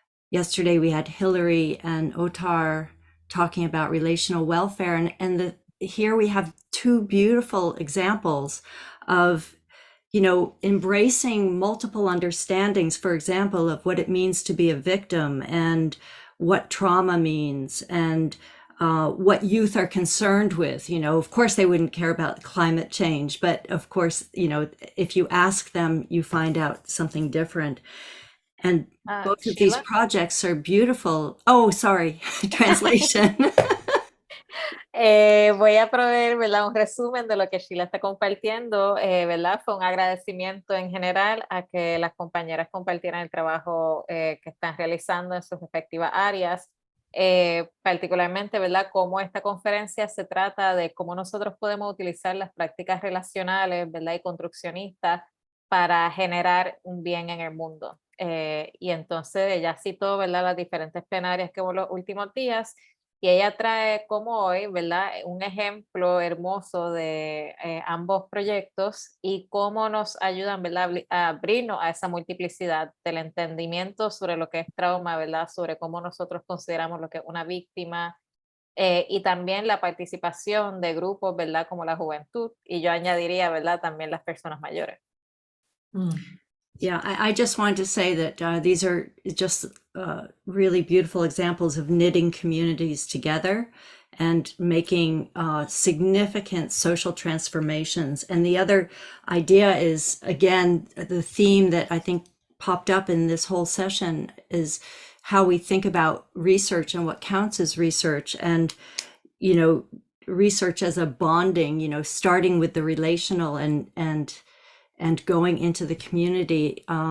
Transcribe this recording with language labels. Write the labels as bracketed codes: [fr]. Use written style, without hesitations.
[en] Yesterday we had Hillary and Otar talking about relational welfare, and here we have two beautiful examples of embracing multiple understandings, for example, of what it means to be a victim and what trauma means, and what youth are concerned with. Of course, they wouldn't care about climate change, but of course, if you ask them, you find out something different. And both of these Sheila? projects are beautiful. Oh, sorry, translation. [es] Voy a proveer, ¿verdad?, un resumen de lo que Sheila está compartiendo, ¿verdad? Fue un agradecimiento en general a que las compañeras compartieran el trabajo que están realizando en sus respectivas áreas, particularmente, ¿verdad?, cómo esta conferencia se trata de cómo nosotros podemos utilizar las prácticas relacionales, ¿verdad?, y construccionistas para generar un bien en el mundo. Y entonces ella citó, ¿verdad?, las diferentes plenarias que hubo los últimos días, y ella trae como hoy, ¿verdad?, un ejemplo hermoso de ambos proyectos y cómo nos ayudan, ¿verdad?, a abrirnos a esa multiplicidad del entendimiento sobre lo que es trauma, ¿verdad?, sobre cómo nosotros consideramos lo que es una víctima, y también la participación de grupos, ¿verdad?, como la juventud, y yo añadiría, ¿verdad?, también las personas mayores. [en] Yeah, I just wanted to say that these are just really beautiful examples of knitting communities together and making significant social transformations. And the other idea is, again, the theme that I think popped up in this whole session is how we think about research and what counts as research, and research as a bonding, starting with the relational and going into the community.